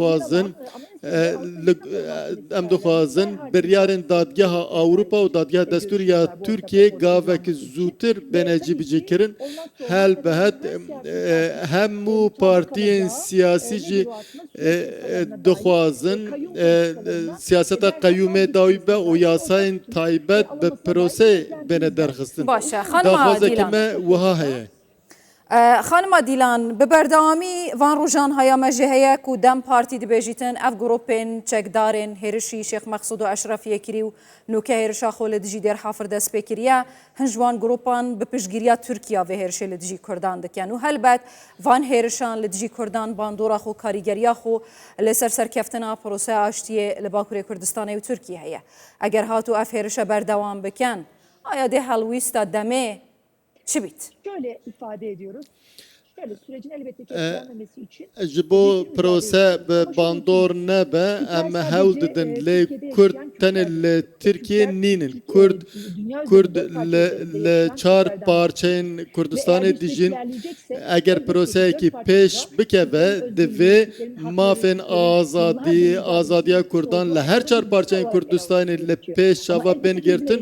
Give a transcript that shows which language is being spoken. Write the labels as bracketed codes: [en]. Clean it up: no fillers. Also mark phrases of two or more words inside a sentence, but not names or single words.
[ku] dixwazin biryarên dadgeha Ewropa û dadgeha destûriya Tirkiye gavek zûtir bêne cîbicî kirin helbet hemû partiyên siyasî jî dixwazin siyaseta qeyyûmê dawî be û yasayên taybet bi proseyê bêne derxistin daxwazekî me wiha heye. خانما دیلان bi berdewamî van rojan haya me jî heye ku dem partî dibêjîtin ev grupên çekdarên hêrişî Şêx Mexsûd û Eşrefiyê kirî û nûke hêrişa xwe li dijî Dêrhafir dest pê kiriye hin ji wan gropan bi piştgiriya Tirkiya vê hêrişê li dijî Kurdan dikin û helbet van hêrişan li dijî Kurdan bandora xwe karîgeriya xwe lêser serkeftina proseya aştiyê li Bakurê Kurdistanê û Tirkiye heye eger hatû ev hêrişe berdewam bikin aya dê helwîsta demê çi bît? [tr] Şöyle ifade ediyoruz. Şöyle sürecin elbette ki etkilenmemesi için [ku] ji bo prose bi bandor nebe em hewl didin lê Kurd tenê li Tirkiye nînin Kurd li çar parçeyên Kurdistanê dijîn eger proseyekî pêş bikeve divê mafên azadiya Kurdan li her çar parçeyên Kurdistanê li pêş çava bên girtin